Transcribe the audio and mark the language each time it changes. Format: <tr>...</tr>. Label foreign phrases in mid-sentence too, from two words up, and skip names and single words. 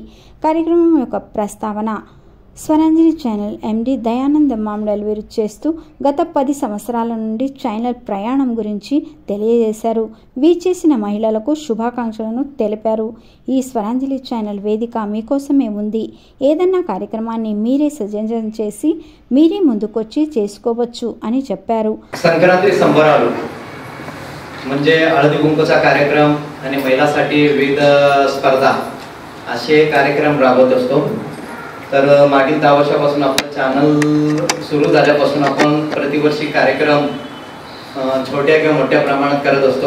<te>కార్యక్రమం యొక్క ప్రస్తావన స్వరాంజలి ఛానల్ ఎండి దయానంద మామిడాల్ వీరు చేస్తూ గత 10 సంవత్సరాల నుండి ఛానల్ ప్రయాణం గురించి తెలియజేశారు. చేసిన మహిళలకు శుభాకాంక్షలను తెలిపారు. ఈ స్వరాంజలి ఛానల్ వేదిక మీకోసమే ఉంది. ఏదన్నా కార్యక్రమాన్ని మీరే సజెషన్ చేసి మీరే ముందుకొచ్చి చేసుకోవచ్చు అని చెప్పారు.</te> <mr>संक्रांती संबराలు म्हणजे हळदी कुंकूचा कार्यक्रम आणि महिलांसाठी विविध स्पर्धा असे कार्यक्रम राबवत असतो. तर मागील 10 वर्षापासून आपलं चॅनल सुरू झाल्यापासून आपण प्रतिवर्षी कार्यक्रम छोट्या किंवा मोठ्या प्रमाणात करत असतो.</mr>